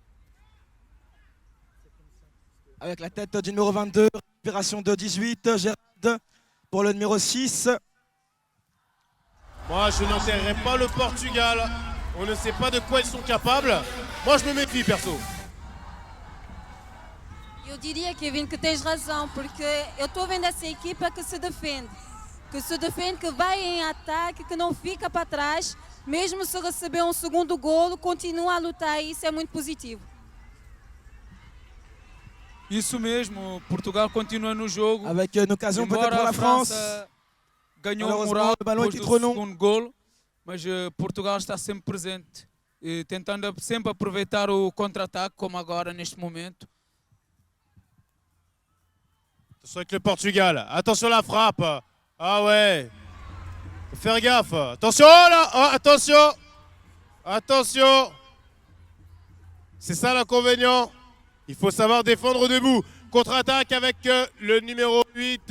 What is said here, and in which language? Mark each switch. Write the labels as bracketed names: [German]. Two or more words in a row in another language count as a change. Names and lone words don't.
[French] Avec la tête du numéro 22. Récupération de 18. Gérard pour le numéro 6. Moi, je n'enterrerai pas le Portugal. On ne sait pas de quoi ils sont capables. Moi, je me méfie, perso. [Portuguese] Eu diria, Kevin, que tens razão, porque eu estou vendo essa equipa que se defende, que vai em ataque, que não fica para trás, mesmo se receber um segundo golo, continua a lutar e isso é muito positivo. Isso mesmo, Portugal continua no jogo. [French] Avec une occasion peut-être pour la France. [Portuguese] Ganhou [French] Malheureusement, [Portuguese] moral [French] le ballon [Portuguese] depois [French] était [Portuguese] do [French] trop long. [Portuguese] segundo golo, mas Portugal está sempre presente, tentando sempre aproveitar o contra-ataque, como agora neste momento. [French] Attention avec le Portugal. Attention la frappe. Ah ouais. Faut faire gaffe. Attention là. Oh, attention. Attention. C'est ça l'inconvénient. Il faut savoir défendre debout. Contre-attaque avec le numéro 8.